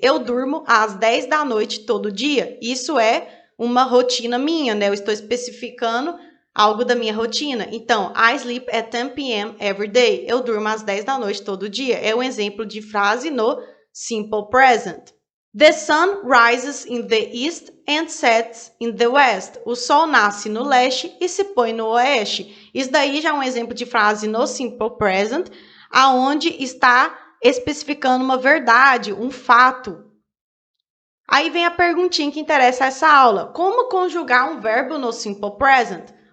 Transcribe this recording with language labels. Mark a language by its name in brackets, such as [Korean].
[Portuguese] Eu durmo às 10 da noite todo dia. Isso é uma rotina minha, né? Eu estou especificando algo da minha rotina. Então, [English] I sleep at 10 p.m. every day. [Portuguese] Eu durmo às 10 da noite todo dia. É um exemplo de frase no simple present. [English] The sun rises in the east and sets in the west. [Portuguese] O sol nasce no leste e se põe no oeste. Isso daí já é um exemplo de frase no simple present, aonde está especificando uma verdade, um fato. Aí vem a perguntinha que interessa essa aula. Como conjugar um verbo no simple present?